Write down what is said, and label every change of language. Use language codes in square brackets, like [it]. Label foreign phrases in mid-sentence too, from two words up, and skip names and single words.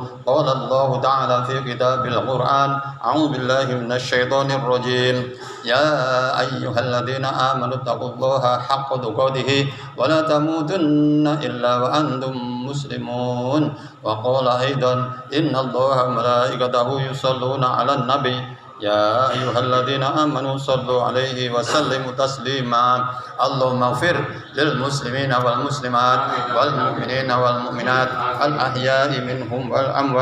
[ar] قال الله تعالى في كتاب القرآن أعوذ بالله من الشيطان الرجيم. يا أيها الذين آمنوا اتقوا الله حق تقاته ولا تموتن إلا وأنتم مسلمون. وقال أيضا إن الله وملائكته يصلون على النبي يا أيها الذين آمنوا صلوا عليه وسلموا تسليما. اللهم اغفر للمسلمين والمسلمات والمؤمنين والمؤمنات الأحياء منهم والأموات.